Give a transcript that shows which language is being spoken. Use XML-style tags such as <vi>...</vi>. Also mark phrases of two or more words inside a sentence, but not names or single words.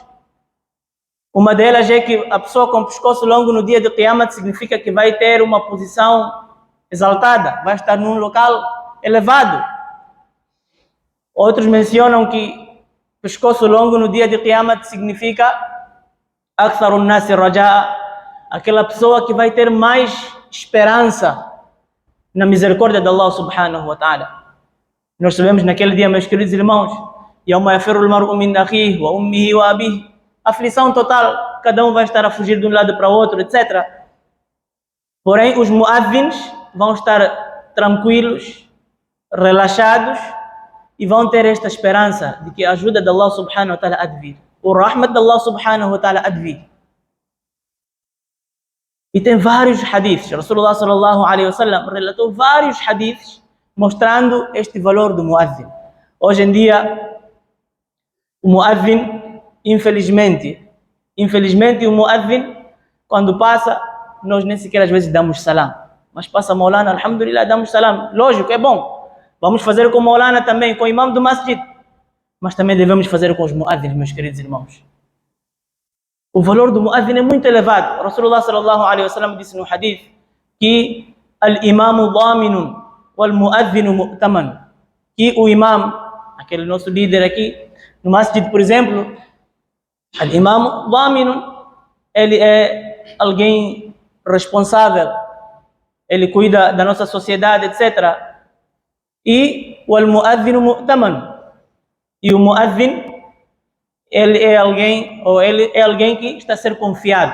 <pt>Uma delas é que a pessoa com pescoço longo no dia de Qiyamah significa que vai ter uma posição exaltada, vai estar num local elevado. Outros mencionam que pescoço longo no dia de Qiyamah significa</pt> <ar>أكثر الناس رجاء,</ar> <pt>aquela pessoa que vai ter mais esperança na misericórdia de Allah</pt> <ar>سبحانه وتعالى.</ar> <pt>Nós sabemos naquele dia, meus queridos irmãos,</pt> <ar>يوم يفر المرء من أخيه وأمه وأبيه,</ar> <pt>aflição total, cada um vai estar a fugir de um lado para o outro, etc. Porém, os muadhins vão estar tranquilos, relaxados e vão ter esta esperança de que a ajuda de Allah</pt> <ar>سبحانه وتعالى</ar> <pt>há de vir. O rahmat de Allah</pt> <ar>سبحانه وتعالى</ar> <pt>há de vir. E tem vários hadiths.</pt> <ar>رسول الله صلى الله عليه وسلم</ar> <pt>relatou vários hadiths mostrando este valor do muazzin. Hoje em dia, o muazzin, infelizmente o muazzin, quando passa, nós nem sequer às vezes damos salam. Mas passa Maulana, alhamdulillah, damos salam. Lógico, é bom. Vamos fazer com Maulana também, com o imam do masjid. Mas também devemos fazer com os muazzins, meus queridos irmãos. O valor do muazzin é muito elevado.</pt> <ar>رسول الله صلى الله عليه وسلم</ar> <pt>disse no hadith que</pt> <ar>الإمام ضامن والمؤذن مؤتمن.</ar> <pt>Que o imam, aquele nosso líder aqui, no masjid, por exemplo,</pt> <ar>الإمام ضامن,</ar> <pt>ele é alguém responsável, ele cuida da nossa sociedade, etc. E o</pt> <ar>المؤذن مؤتمن.</ar> <pt>E o muazzin, ele é alguém que está a ser confiado.</pt>